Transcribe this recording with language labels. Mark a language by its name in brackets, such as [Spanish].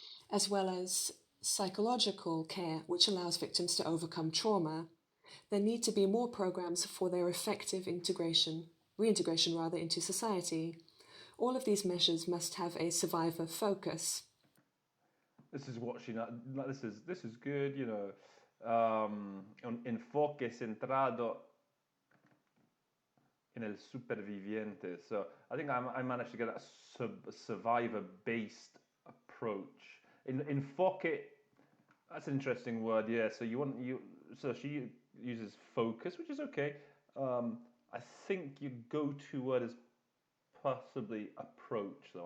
[English] as well as psychological care, which allows victims to overcome trauma. There need to be more programs for their effective reintegration into society. All of these measures must have a survivor focus. This is watching. This is good. You know, [Spanish] un enfoque centrado en el superviviente. [English] So I think I managed to get a survivor-based approach. Enfoque. That's an interesting word. Yeah. So So she uses focus, which is okay. I think your go-to word is possibly approach, though.